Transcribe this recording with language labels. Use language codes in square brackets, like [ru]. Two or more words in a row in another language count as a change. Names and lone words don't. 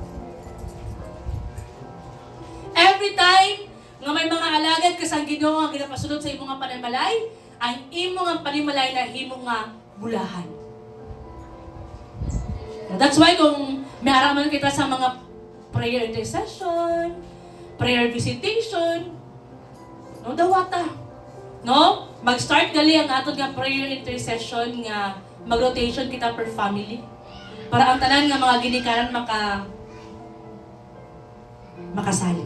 [hil] Every time nga may mga alagad kasang Ginoo ang ginapasulod sa imong nga panimalay, ang imong nga panimalay na himo nga bulahan. [en] That's why [hil] kung may araman kita sa mga [en] prayer intercession, prayer visitation, [hil] no, dawata. No? Mag-start gali ang aton nga [en] prayer intercession [hil] nga mag-rotation kita [en] per family. [hil] Para ang tanan nga mga ginikanan makasali.